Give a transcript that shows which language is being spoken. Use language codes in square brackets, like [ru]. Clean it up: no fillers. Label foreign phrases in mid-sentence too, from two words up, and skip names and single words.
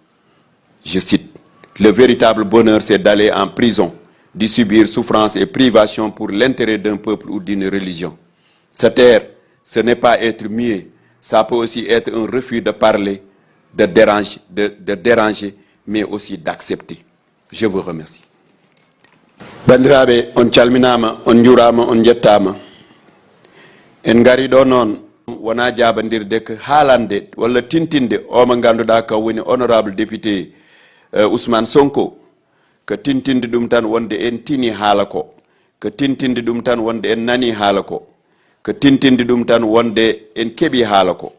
[fr] Je cite: le véritable bonheur, c'est d'aller en prison, d'y subir souffrance et privation pour l'intérêt d'un peuple ou d'une religion. Se taire, ce n'est pas être muet, ça peut aussi être un refus de parler, de déranger, mais aussi d'accepter. Je vous remercie. [ff] Bandiraɓe, on calminama, on jurama, on jettama. En ngari ɗo noon wona jabandirde ko haalande walla tintinde o mo ganduɗa ka woni [fr] honorable député [ff] Ousmane Sonko, ko tintinde ɗum tan wonde en tini haala ko tintinde ɗum tan wonde en nani haala ko tintinde ɗum tan wonde en keeɓi haala ko.